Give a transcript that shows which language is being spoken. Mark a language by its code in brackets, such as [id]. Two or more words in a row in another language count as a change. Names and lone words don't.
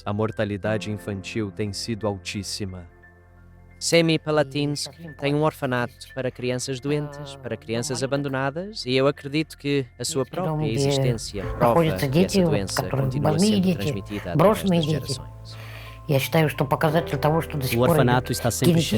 [pt] A mortalidade infantil tem sido altíssima. Semipalatinsk tem um orfanato para crianças doentes, para crianças abandonadas, e eu acredito que a sua própria existência prova que essa doença continua sendo transmitida através das gerações. [ru] Я считаю, что показатель того, что до сих [pt] O [ru] пор [pt] orfanato está sempre cheio.